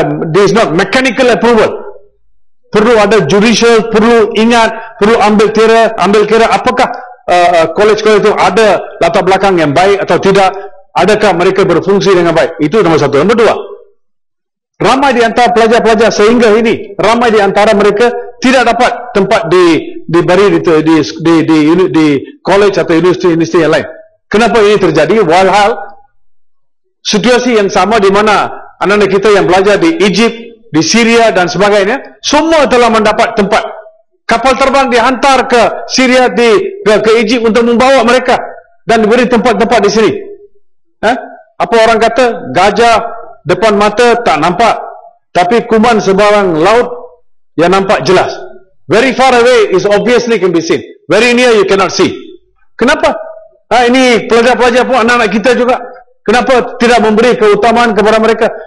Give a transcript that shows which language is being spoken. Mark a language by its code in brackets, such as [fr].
[en] This is not mechanical approval. [ms] Perlu ada judicial, perlu ingat, perlu ambil kira apakah college-college itu ada latar belakang yang baik atau tidak, adakah mereka berfungsi dengan baik. Itu nombor satu. Nombor dua, ramai di antara pelajar-pelajar sehingga ini ramai di antara mereka tidak dapat tempat diberi di college atau universiti yang lain. Kenapa ini terjadi? Walhal situasi yang sama di mana anak-anak kita yang belajar di Egypt, di Syria dan sebagainya, semua telah mendapat tempat. Kapal terbang dihantar ke Syria, ke Egypt untuk membawa mereka dan diberi tempat-tempat di sini. Apa orang kata? Gajah depan mata tak nampak, tapi kuman sebarang laut yang nampak jelas. [en] Very far away is obviously can be seen. Very near you cannot see. [ms] Kenapa? Ini pelajar-pelajar pun anak-anak kita juga. Kenapa tidak memberi keutamaan kepada mereka?